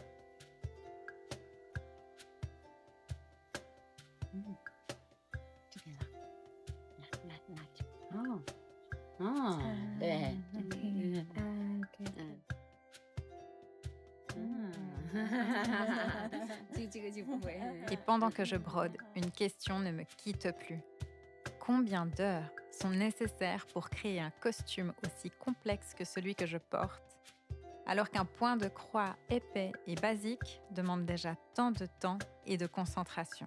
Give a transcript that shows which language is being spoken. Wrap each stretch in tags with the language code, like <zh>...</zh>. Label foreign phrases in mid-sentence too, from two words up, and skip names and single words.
<zh>这边了，拿着。哦，对， Ok. Ah, ok. 这个就不会。</zh> <fr>Et pendant que je brode, une question ne me quitte plus. Combien d'heures sont nécessaires pour créer un costume aussi complexe que celui que je porte, alors qu'un point de croix épais et basique demande déjà tant de temps et de concentration?</fr>